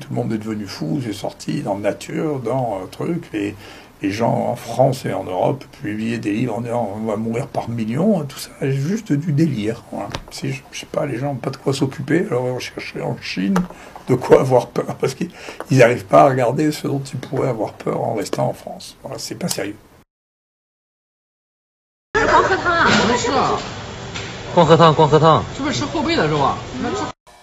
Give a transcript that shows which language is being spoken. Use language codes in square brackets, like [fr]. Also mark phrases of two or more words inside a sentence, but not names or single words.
[fr] Tout le monde est devenu fou, c'est sorti dans la nature, dans un truc, et les gens en France et en Europe publiaient des livres en disant on va mourir par millions, tout ça est juste du délire. Voilà. Si, je sais pas, les gens n'ont pas de quoi s'occuper, alors on cherchait en Chine de quoi avoir peur, parce qu'ils n'arrivent pas à regarder ce dont ils pourraient avoir peur en restant en France. Voilà, c'est pas sérieux. [zh] 光喝汤啊？不是，光喝汤，是不是吃后背的肉啊？